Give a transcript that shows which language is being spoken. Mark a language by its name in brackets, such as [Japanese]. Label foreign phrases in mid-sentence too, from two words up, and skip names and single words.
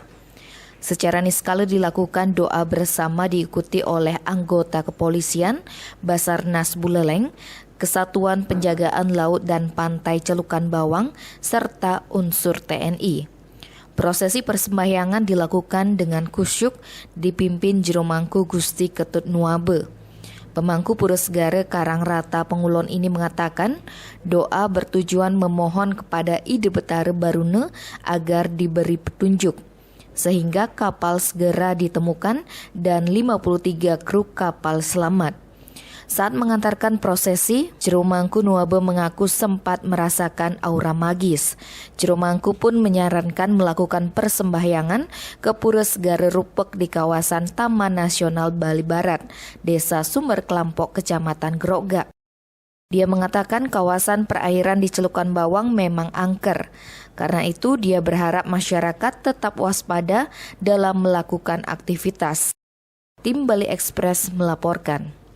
[Indonesian] Secara niskala dilakukan doa bersama diikuti oleh anggota kepolisian, Basarnas Buleleng, Kesatuan Penjagaan Laut dan Pantai Celukan Bawang, serta unsur TNI. Prosesi persembahyangan dilakukan dengan kusyuk dipimpin Jero Mangku Gusti Ketut Nuabe. Pemangku Pura Segara Karangrata Pengulon ini mengatakan doa bertujuan memohon kepada Ide Betara Baruna agar diberi petunjuk sehingga kapal segera ditemukan dan 53 kru kapal selamat. Saat mengantarkan prosesi, Jero Mangku Nuabe mengaku sempat merasakan aura magis. Jero Mangku pun menyarankan melakukan persembahyangan ke Pura Segara Rupek di kawasan Taman Nasional Bali Barat, Desa Sumber Kelampok, Kecamatan Grogak. Dia mengatakan kawasan perairan di Celukan Bawang memang angker. Karena itu dia berharap masyarakat tetap waspada dalam melakukan aktivitas. Tim Bali Express melaporkan.